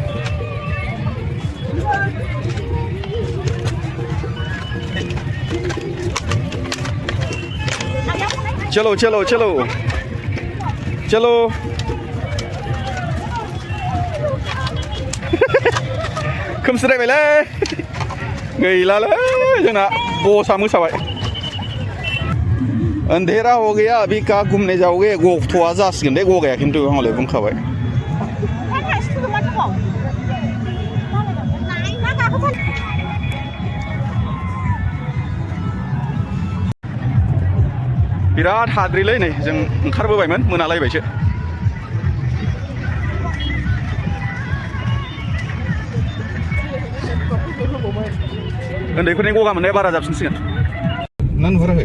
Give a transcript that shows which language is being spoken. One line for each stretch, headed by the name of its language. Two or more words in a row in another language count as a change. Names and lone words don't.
Bodo: चलो खोमसिद्रायबायलै गैलालै जोंना बसा मोसाबाय
Hindi: अंधेरा हो गया अभी कहाँ घूमने जाओगे
Bodo: गथ'आ जासिगोन दे गगाया खिन्थु हले बुंखाबाय बिराद हाद्रिलै नै जों ओंखारबोबायमोन मोनालायबायसो उन्दैफोरनि गगा मोननाया बारा जाबसिनसिगोन ना नुहुराखै